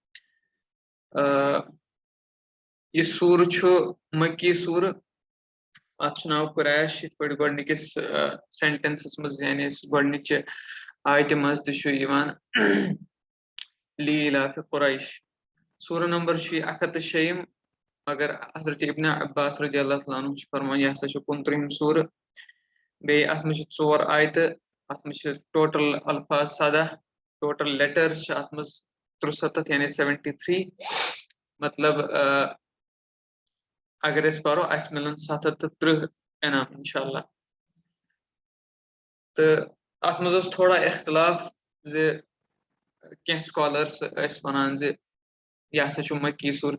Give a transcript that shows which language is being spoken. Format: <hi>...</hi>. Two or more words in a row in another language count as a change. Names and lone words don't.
<ks>یہِ سوٗرٕ چھُ مکی سوٗرٕ اَتھ چھُ ناو قُریش یِتھ پٲٹھۍ گۄڈٕنِکِس سینٹینسس منٛز یعنی گۄڈٕنِچہِ آیتہِ منٛز تہِ چھُ یِوان</ks> <ar>لیٖلافِ قُریش</ar> <ks>سوٗرٕ نمبر چھُ یہِ 106 مگر حضرت ابن عباس</ks> <ar>رضی اللہ تعالیٰ عنہ</ar> <ks>چھُ فرمان یہِ ہسا چھُ 29 سوٗرٕ بیٚیہِ اَتھ منٛز چھِ 4 آیتہٕ اَتھ منٛز چھِ ٹوٹل الفاظ 17</ks> <en>total letters</en> <ks>چھِ اَتھ منٛز 73 یعنی 73 مطلب اگر أسۍ پرو اَسہِ مِلن 730 انعام</ks> <ar>انشاءاللہ</ar> <ks>تہٕ اَتھ منٛز اوس تھوڑا اختلاف زِ کینٛہہ سکالرس ٲسۍ وَنان زِ یہِ ہسا چھُ مکی سوٗر</ks>